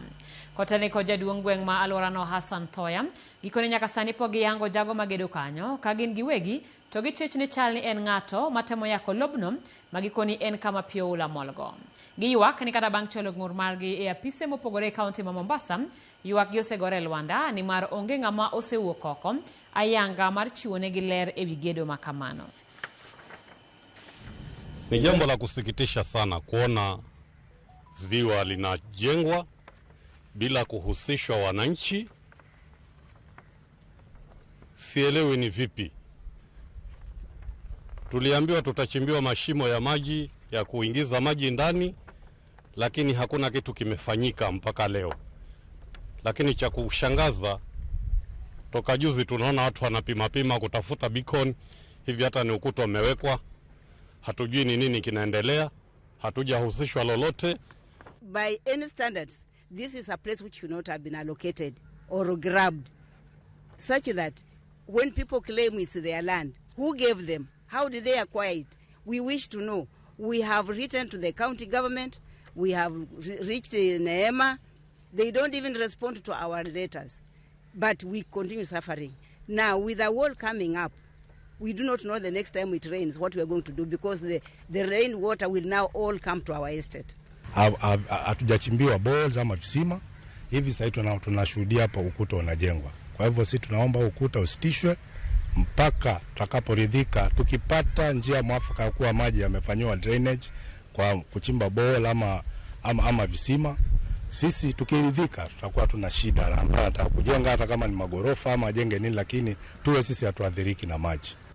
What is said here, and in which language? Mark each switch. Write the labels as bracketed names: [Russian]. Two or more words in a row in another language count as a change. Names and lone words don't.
[Luo (Kenya and Tanzania)] Kotene ko jaduong' gweng' ma alworano Hassan Thoya gikone nyaka sani po giyango jago magedo kanyo ka gin giwegi to gichich ni chal ni en ng'ato matemo yako lobno magikoni en kama pi oula molgo. Giywak ni kata bang' cholo ng'ur margi e apise mopogore e kaunti ma Mombasa, ywak gi osegore Lwanda ni mar onge ng'ama osewuok oko ayanga mar chiwo negi ler e wi gedo makamano. [Swahili] Ni jambo la kusikitisha sana kuona ziwa linajengwa bila kuhusishwa wananchi. Sielewi ni vipi. Tuliambiwa tutachimbiwa mashimo ya maji ya kuingiza maji ndani, lakini hakuna kitu kimefanyika mpaka leo. Lakini cha kushangaza, toka juzi tunaona watu wanapima kutafuta beacon, hivi hata ni ukuta umewekwa. Hatujui ni nini kinaendelea, hatujahusishwa lolote. [English] By any standards, this is a place which should not have been allocated or grabbed, such that when people claim it's their land, who gave them? How did they acquire it? We wish to know. We have written to the county government, we have reached Neema. They don't even respond to our letters, but we continue suffering. Now, with the wall coming up, we do not know the next time it rains what we are going to do, because the rain water will now all come to our estate. [Swahili] Hatujachimbiwa balls ama visima. Hivi sasa tunashuhudia hapa ukuta unajengwa. Kwa hivyo sisi tunaomba ukuta usitishwe mpaka tutakaporidhika. Tukipata njia mwafaka ya kuwa maji yamefanywa drainage kwa kuchimba ball ama visima, sisi tukiridhika tutakuwa tuna shida na ambaye anataka kujenga hata kama ni magorofa ama ajenge nini, lakini tuwe sisi hatuadhiriki na maji.